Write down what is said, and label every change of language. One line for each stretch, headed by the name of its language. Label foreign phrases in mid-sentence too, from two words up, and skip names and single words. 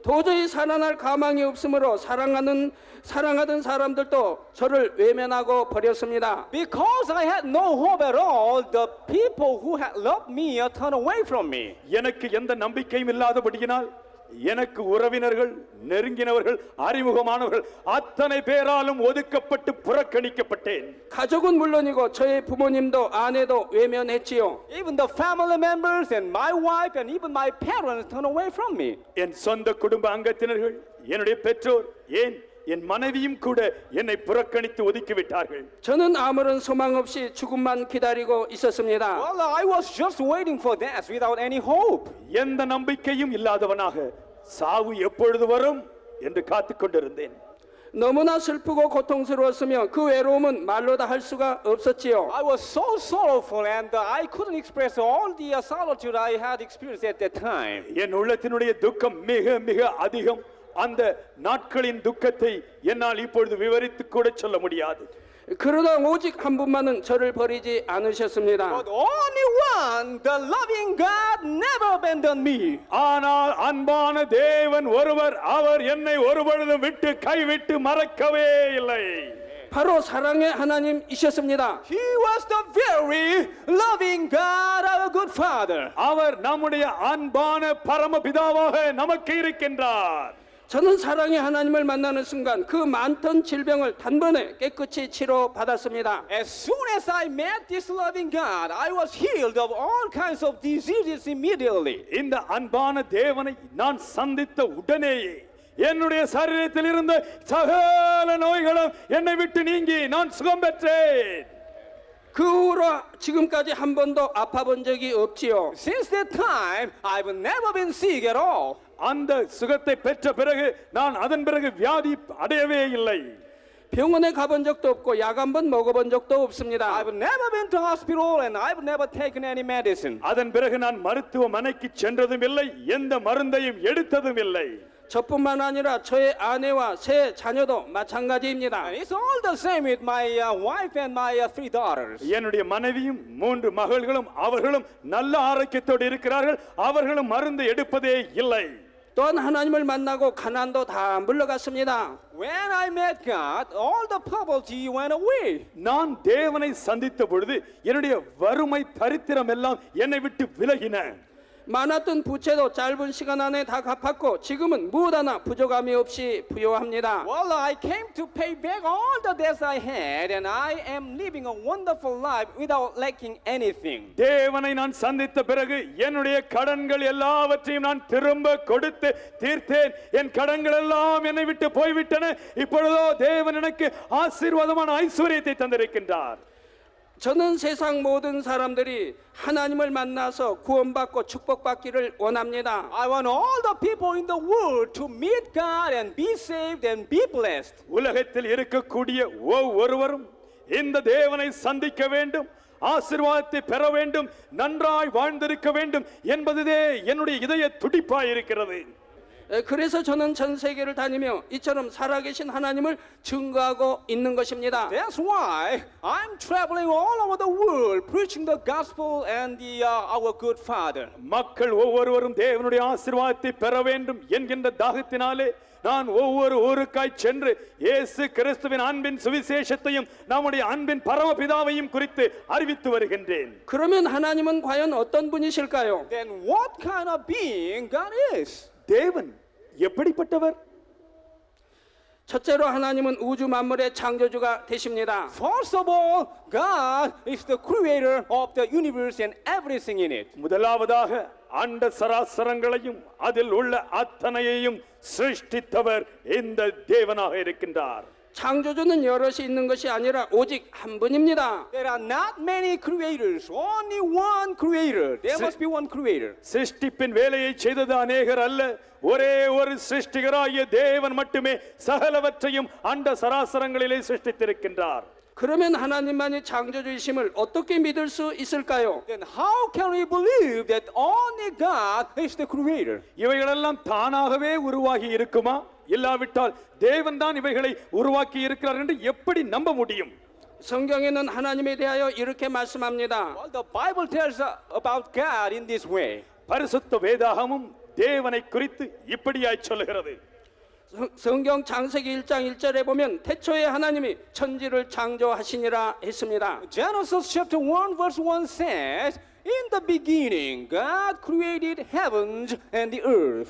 Korean: 도저히 살아날 가망이 없으므로 사랑하던 사람들도 저를 외면하고 버렸습니다.
English: Because I had no hope at all, the people who had loved me turned away from me.
Tamil: எனக்கு எந்த நம்பிக்கையும் இல்லாதபடியினால் எனக்கு உறவினர்கள், நெருங்கினவர்கள், அறிமுகமானவர்கள் அத்தனை பேராலும் ஒதுக்கப்பட்டு புறக்கணிக்கப்பட்டேன்.
Korean: 가족은 물론이고 저의 부모님도 아내도 외면했지요.
English: Even the family members and my wife and even my parents turned away from me.
Tamil: என் சொந்த குடும்ப அங்கத்தினர்கள், என்னுடைய பெற்றோர், ஏன் என் மனைவியும் கூட என்னை புறக்கணித்து ஒதுக்கிவிட்டார்கள்.
Korean: 저는 아무런 소망 없이 죽음만 기다리고 있었습니다.
English: Well, I was just waiting for death without any hope.
Tamil: எந்த நம்பிக்கையும் இல்லாதவனாக சாவு எப்பொழுது வரும் என்று காத்துக் கொண்டிருந்தேன்.
Korean: 너무나 슬프고 고통스러웠으며 그 외로움은 말로 다 할 수가 없었지요.
English: I was so sorrowful and I couldn't express all the solitude I had experienced at that time.
Tamil: என் உள்ளத்தினுடைய துக்கம் மிக மிக அதிகம். அந்த நாட்களின் துக்கத்தை என்னால் இப்பொழுது விவரித்து கூட சொல்ல முடியாது.
Korean: 그러나 오직 한 분만은 저를 버리지 않으셨습니다.
English: But only one, the loving God, never abandoned me.
Tamil: ஆனால் அன்பான தேவன் ஒருவர், அவர் என்னை ஒருபொழுதும் விட்டு கைவிட்டு மறக்கவே இல்லை.
Korean: 바로 사랑의 하나님이셨습니다.
English: He was the very loving God, our good Father.
Tamil: அவர் நம்முடைய அன்பான பரமபிதாவாக நமக்கு இருக்கின்றார்.
Korean: 저는 사랑의 하나님을 만나는 순간 그 많던 질병을 단번에 깨끗이 치료받았습니다.
English: As soon as I met this loving God, I was healed of all kinds of diseases immediately.
Tamil: இந்த அன்பான தேவனை நான் சந்தித்த உடனேயே என்னுடைய சரீரத்தில் இருந்த சகல நோய்களும் என்னை விட்டு நீங்கி நான் சுகம் பெற்றேன்.
Korean: 그 후로 지금까지 한 번도 아파본 적이 없지요.
English: Since that time, I've never been sick at all.
Tamil: அந்த சுகத்தை பெற்ற பிறகு நான் அதன் பிறகு வியாதி அடையவே இல்லை.
Korean: 병원에 가본 적도 없고 약 한 번 먹어본 적도 없습니다.
English: I've never been to hospital and I've never taken any medicine.
Tamil: அதன் பிறகு நான் மருத்துவமனைக்கு சென்றதும் இல்லை, எந்த மருந்தையும் எடுத்ததும் இல்லை.
Korean: 저뿐만 아니라 저의 아내와 세 자녀도 마찬가지입니다.
English: And it's all the same with my wife and my 3 daughters.
Tamil: என்னுடைய மனைவியும் 3 மகள்களும் அவர்களும் நல்ல ஆரோக்கியத்தோடு இருக்கிறார்கள். அவர்களும் மருந்து எடுப்பதே இல்லை.
Korean: 또한 하나님을 만나고 가난도 다 물러갔습니다.
English: When I met God, all the poverty went away.
Tamil: நான் தேவனை சந்தித்த பொழுது என்னுடைய வறுமை தரித்திரம் எல்லாம் என்னை விட்டு விலகின.
Korean: 많았던 부채도 짧은 시간 안에 다 갚았고 지금은 무엇 하나 부족함이 없이 부요합니다.
English: Well, I came to pay back all the debts I had and I am living a wonderful life without lacking anything.
Tamil: தேவனை நான் சந்தித்த பிறகு என்னுடைய கடன்கள் எல்லாவற்றையும் நான் திரும்ப கொடுத்து தீர்த்தேன். என் கடன்கள் எல்லாம் என்னை விட்டு போய்விட்டன. இப்பொழுதோ தேவன் எனக்கு ஆசீர்வாதமான ஐஸ்வரியத்தை தந்திருக்கின்றார்.
Korean: 저는 세상 모든 사람들이 하나님을 만나서 구원받고 축복받기를 원합니다.
English: I want all the people in the world to meet God and be saved and be blessed.
Tamil: உலகத்தில் இருக்கக்கூடிய ஒவ்வொருவரும் இந்த தேவனை சந்திக்க வேண்டும், ஆசீர்வாதத்தை பெற வேண்டும், நன்றாய் வாழ்ந்திருக்க வேண்டும் என்பதுவே என்னுடைய இதய துடிப்பாய் இருக்கிறது.
Korean: 그래서 저는 전 세계를 다니며 이처럼 살아계신 하나님을 증거하고 있는 것입니다.
English: That's why I'm traveling all over the world preaching the gospel and our good Father.
Tamil: மக்கள் ஒவ்வொருவரும் தேவனுடைய ஆசீர்வாதத்தை பெற வேண்டும் என்கின்ற தாகத்தினாலே நான் ஒவ்வொரு ஊருக்காய் சென்று இயேசு கிறிஸ்துவின் அன்பின் சுவிசேஷத்தையும் நம்முடைய அன்பின் பரமபிதாவையும் குறித்து அறிவித்து வருகின்றேன்.
Korean: 그러면 하나님은 과연 어떤 분이실까요?
English: Then what kind of being God is?
Tamil: தேவன் எப்படிப்பட்டவர்?
Korean: 첫째로 하나님은 우주 만물의 창조주가 되십니다.
English: First of all, God is the creator of the universe and everything in it.
Tamil: முதலாவதாக அண்ட சராசரங்களையும் அதில் உள்ள அத்தனையையும் சிருஷ்டித்தவர் இந்த தேவனாக இருக்கின்றார்.
Korean: 창조주는 여럿이 있는 것이 아니라 오직 한 분입니다.
English: There are not many creators, only one creator. There must be one creator.
Tamil: சிருஷ்டிப்பின் வேலையை செய்தது அநேகர் அல்ல, ஒரே ஒரு சிருஷ்டிகராகிய தேவன் மட்டுமே சகலவற்றையும் அண்ட சராசரங்களிலே சிருஷ்டித்திருக்கின்றார்.
Korean: 그러면 하나님만이 창조주이심을 어떻게 믿을 수 있을까요?
English: Then how can we believe that only God is the creator?
Tamil: இவைகளெல்லாம் தானாகவே உருவாகி இருக்குமா? இல்லாவிட்டால் தேவன் தான் இவைகளை உருவாக்கி இருக்கிறார் என்று எப்படி நம்ப முடியும்?
Korean: 성경에는 하나님에 대하여 이렇게 말씀합니다.
English: Well, the Bible tells about God in this way.
Tamil: பரிசுத்த வேதாகமும் தேவனை குறித்து இப்படியாய் சொல்லுகிறது.
Korean: 성경 창세기 1장 1절에 보면 태초에 하나님이 천지를 창조하시니라 했습니다.
English: Genesis chapter 1 verse 1 says, in the beginning God created heavens and the earth.